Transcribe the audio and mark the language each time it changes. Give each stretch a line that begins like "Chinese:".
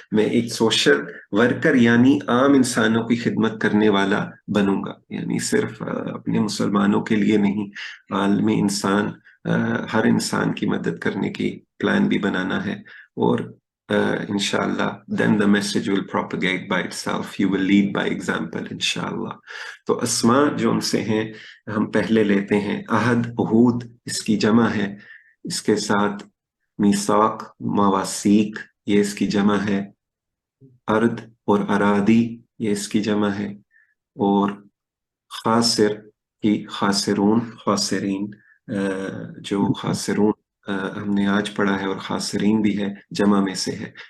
Hindi: मैं एक social worker यानी आम इंसानों की खिदमत करने वाला बनूंगा, यानी सिर्फ अपने मुसलमानों के लिए नहीं, आलमी इंसान, हर इंसान की मदद करने की प्लान भी बनाना है।
English: और inshallah, then the message will propagate by itself. You will lead by example, inshallah.
Hindi: तो अस्मा जो उनसे हैं हम पहले लेते हैं। अहद, उहूद, इसकी जमा है। इसके साथ मीसाक, मवासीक, ये इसकी जमा है। अर्द और अरादी, ये इसकी जमा है। और खासिर की खासिरून, खासिरीन, जो खासिरून हमने आज पढ़ा है, और खासिरीन भी है, जमा में से है।